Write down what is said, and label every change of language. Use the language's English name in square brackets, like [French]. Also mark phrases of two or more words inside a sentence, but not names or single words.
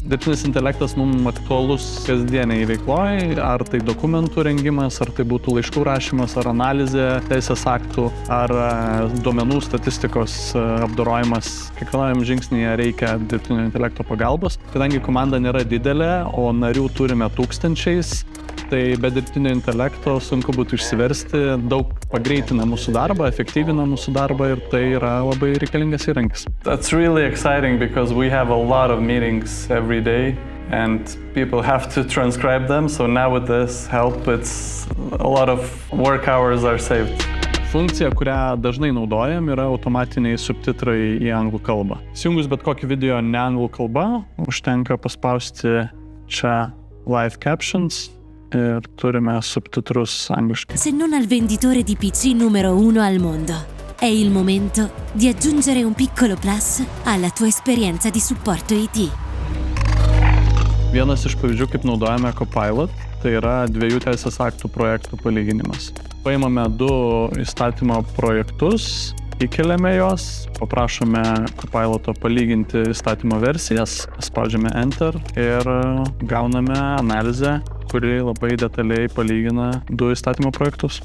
[Lithuanian] Dirbtinis intelektas mums aktualus kasdieniai veikloj, ar tai dokumentų rengimas, ar tai būtų laiškų rašymas, ar analizė teisės aktų, ar duomenų statistikos apdorojimas. Kiekvienam žingsnyje reikia dirbtinio intelekto pagalbos. Kadangi komanda nėra didelė, o narių turime tūkstančiais, tai be dirbtinio intelekto sunku būtų išsiversti, daug pagreitina mūsų darbą, efektyvina mūsų darbą ir tai yra labai reikalingas įrankis. [English] That's really exciting because we have a lot of meetings every day and people have to transcribe them, so now with this help, it's a lot of work hours are saved. [Lithuanian] Funkcija, kurią dažnai naudojam, yra automatiniai subtitrai į anglų kalbą. Įsijungus bet kokį video ne anglų kalba, užtenka paspausti čia Live Captions ir turime subtitrus angliškai. [Italian] Se non al venditore di PC numero 1 al mondo, è il momento di aggiungere un piccolo plus alla tua esperienza di supporto IT. [Lithuanian] Vienas iš pavyzdžių, kaip naudojame Copilot, tai yra 2 teisės aktų projektų palyginimas. Paimame 2 įstatymo projektus, įkeliame juos, paprašome Copiloto palyginti įstatymo versijas, spaudžiame Enter ir gauname analizę, kuri labai detaliai palygina 2 įstatymo projektus.